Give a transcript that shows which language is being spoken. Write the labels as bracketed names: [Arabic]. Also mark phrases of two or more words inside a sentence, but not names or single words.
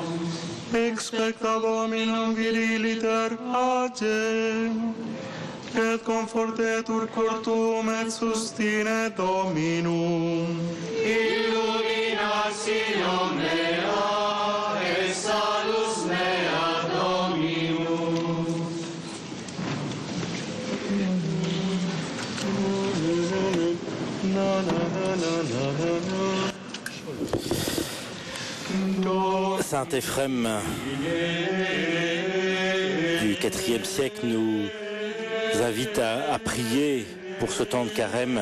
[Latin] Expecta Dominum viriliter pacem, et confortetur cor tuum et sustine Dominum. Illuminatio mea et salus mea Dominum. [French] Saint Éphrem du IVe siècle nous invite à prier pour ce temps de carême.